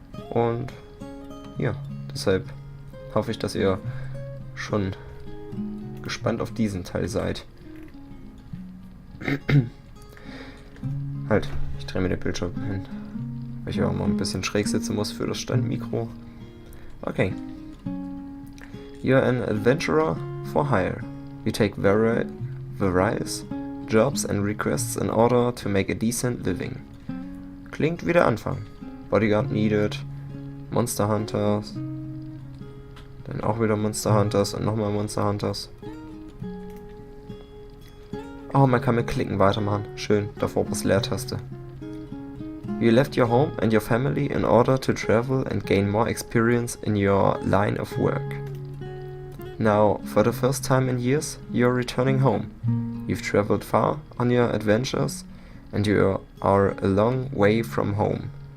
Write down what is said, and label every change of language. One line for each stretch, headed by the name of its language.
German: Und ja, deshalb hoffe ich, dass ihr schon gespannt auf diesen Teil seid. Halt, ich drehe mir den Bildschirm hin, weil ich auch mal ein bisschen schräg sitzen muss für das Standmikro. Okay.
English: You're an adventurer for hire. You take various jobs and requests in order to make a decent living.
German: Klingt wie der Anfang.
English: Bodyguard needed, Monster Hunters,
German: dann auch wieder
English: Monster Hunters
German: und nochmal
English: Monster Hunters.
German: Oh, man kann mit Klicken weitermachen. Schön, davor was Leertaste.
English: You left your home and your family in order to travel and gain more experience in your line of work. Now, for the first time in years, you're returning home. You've traveled far on your adventures and you are a long way from home.